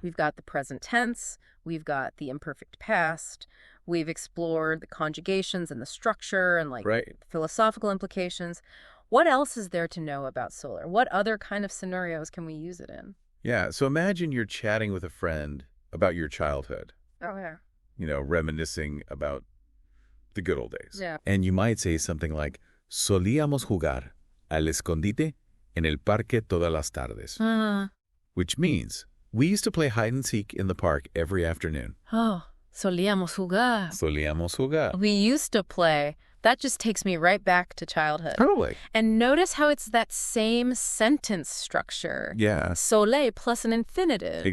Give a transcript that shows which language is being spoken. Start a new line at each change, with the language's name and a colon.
English: We've got the present tense, we've got the imperfect past, we've explored the conjugations and the structure and like philosophical implications. What else is there to know about SOLER? What other kind of scenarios can we use it in? Yeah. So imagine you're chatting with a friend about your childhood. Oh, yeah. You know, reminiscing about the good old days. Yeah. And you might say something like,
Spanish: solíamos jugar al escondite en el parque todas las tardes.
English: Which means we used to play hide and seek in the park every afternoon.
Spanish: Oh, solíamos jugar. Solíamos jugar.
English: We used to play. That just takes me right back to childhood. Totally. And notice how it's that same sentence structure. Yeah. Sole plus an infinitive.